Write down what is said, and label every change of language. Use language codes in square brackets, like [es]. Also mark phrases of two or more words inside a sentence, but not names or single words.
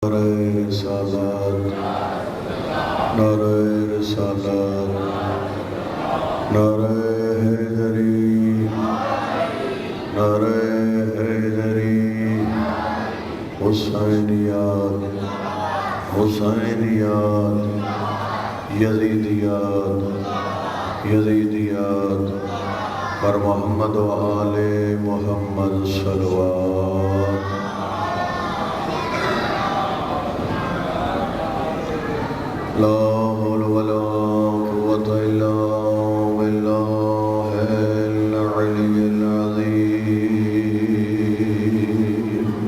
[ur] نعرہ رسالت، نعرہ رسالت، نعرہ حیدری، نعرہ حیدری، حسینیات، حسینیات، یزیدیات، یزیدیات، پر محمد و آل محمد صلوات۔ [ar] لا حول ولا قوة إلا بالله العلي العظيم۔